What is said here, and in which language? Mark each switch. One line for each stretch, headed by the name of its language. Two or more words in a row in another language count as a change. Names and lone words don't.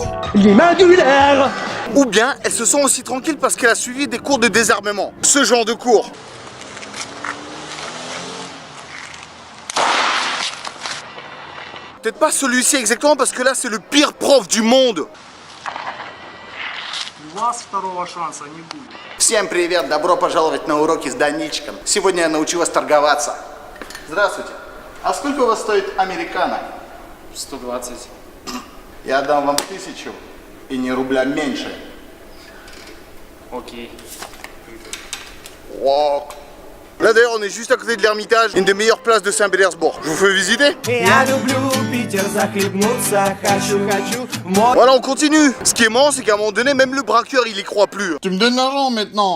French: L'imandulaire. Ou bien elle se sent aussi tranquille parce qu'elle a suivi des cours de désarmement. Ce genre de cours. Peut-être pas celui-ci exactement parce que là c'est le pire prof du monde.
Russian: Всем привет, добро пожаловать на уроки с Даничком. Сегодня я научу вас торговаться. Здравствуйте. А сколько у вас стоит американо? 120. Я дам вам 1000 и ни рубля меньше. Окей. Wow.
French: Là d'ailleurs on est juste à côté de l'Ermitage, une des meilleures places de Saint-Pétersbourg. Je vous fais visiter? Voilà on continue. Ce qui est marrant c'est qu'à un moment donné même le braqueur il y croit plus. Tu me donnes l'argent maintenant.